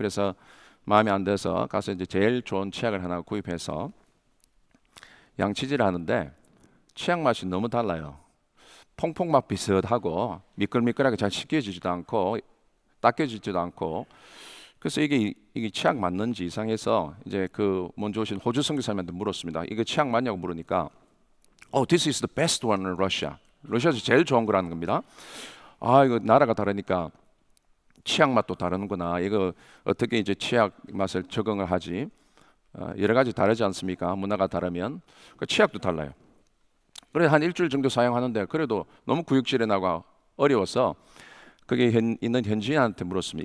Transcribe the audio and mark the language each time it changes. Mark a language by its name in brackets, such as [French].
[Korean] 그래서 마음에 안 들어서 가서 이제 제일 좋은 치약을 하나 구입해서 양치질을 하는데 치약 맛이 너무 달라요. 퐁퐁 맛 비슷하고 미끌미끌하게 잘 씻겨지지도 않고 닦여지지도 않고, 그래서 이게 치약 맞는지 이상해서 이제 그 먼저 오신 호주 선교사님한테 물었습니다. 이거 치약 맞냐고 물으니까 [English] this is the best one in Russia. [Korean] 러시아에서 제일 좋은 거라는 겁니다. 이거 나라가 다르니까 치약 맛도 다르는구나. 이거 어떻게 이제 치약 맛을 적응을 하지? 여러 가지 다르지 않습니까? 문화가 다르면 그 치약도 달라요. 그래서 한 일주일 정도 사용하는데 그래도 너무 구역질이 나고 어려워서 거기 있는 현지인한테 물었습니다.